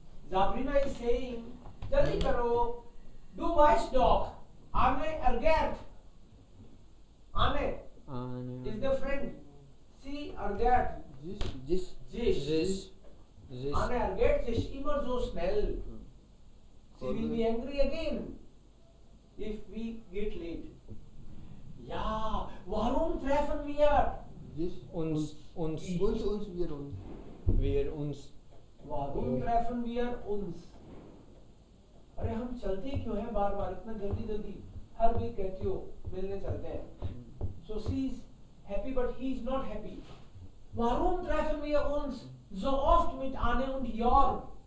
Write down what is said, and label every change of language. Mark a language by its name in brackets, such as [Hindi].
[English] Sabrina is saying, [Hindi] जल्दी करो. [German] Du weißt doch, Anne ergert. [English] Anne is the friend. [German] Sie ergert. Sich. Anne ergert sich immer so schnell. [English] She will be angry again if we get late. [German] Ja, warum treffen wir? Uns. Wir uns. वारुण treffen wir uns? [Hindi] अरे हम चलते क्यों हैं बार बार इतना जल्दी जल्दी? हर week कहती हो मिलने चलते हैं. [English] So she is happy but he is not happy. [German] Warum treffen wir uns so oft mit Anne und Jörg?